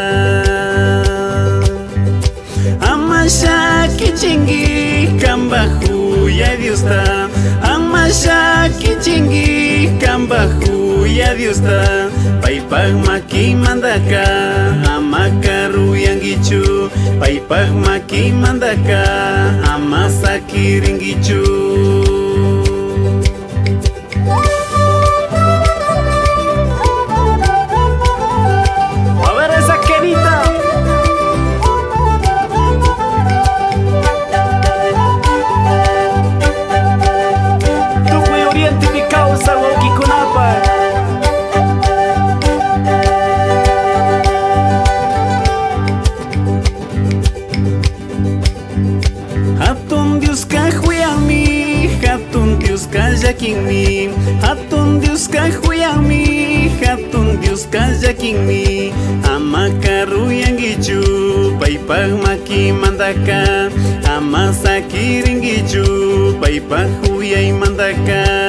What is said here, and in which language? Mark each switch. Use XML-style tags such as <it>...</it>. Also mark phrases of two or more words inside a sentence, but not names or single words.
<qu>Ama shakichingi, kamba huyay Diosta, ama shakichingi, kamba huyay Diosta, paypaq maki mandaka, ama karuyangichu, paypaq maki mandaka, ama sakiringichu.</qu> <es>A ver esa querida.</es> <qu>Tukuy Oriente mi causa wauki kunapa. Hatun Dios kahuyangmi, hatun Dios kallakinmi, hatun Dios kahuyangmi, hatun Dios kallakinmi, ama karuyangichu, paypaq maki mandaka, ama sakiringichu, paypaq huyay mandaka.</qu>